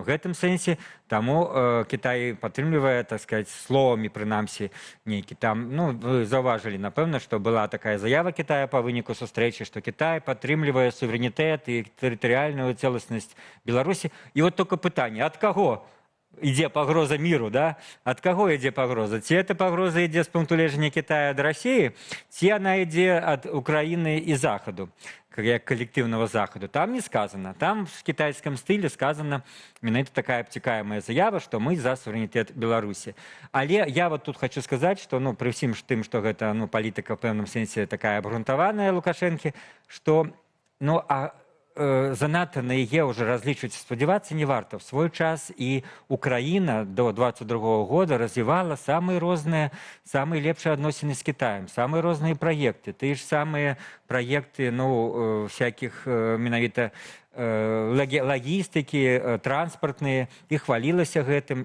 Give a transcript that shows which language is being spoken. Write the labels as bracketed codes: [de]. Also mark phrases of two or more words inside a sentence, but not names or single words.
[be] В гэтым сэнсе, таму Кітай падтрымлівае, [ru] так сказать, [be] словамі, прынамсі, нейкі там, вы заўважылі, напэўна, што была такая заява Кітая па выніку сустрэчы, што Кітай падтрымлівае суверэнітэт і тэрытарыяльную цэласнасць Беларусі. І [ru] вот только [be] пытанне, ад каго ідзе пагроза міру, да? Ад каго ідзе пагроза? Ці эта пагроза ідзе з пункту гледжання Китая ад Расіі, ці яна ідзе ад Украіны і Захаду, як калектыўнага Захаду. [ru] Там не сказано. Там в китайском стиле сказано менавіта такая обтекаемая заява, что мы за суверэнітэт Беларусі. [be] Але я вот тут [ru] хочу сказать, что [be] ну, при всім тым, что гэта ну, палітыка в пэўным сэнсе такая абгрунтаваная Лукашэнкі, что ну, занадта на яе уже разлічваць, спадзявацца не варта. В свой час і Украіна до 22 года развівала самыя розныя, самыя лепшыя адносіны з Китаем, самыя розныя праекты, тыя ж самыя праекты ну, всякіх менавіта лагістыкі, транспартныя, і хвалілася гэтым.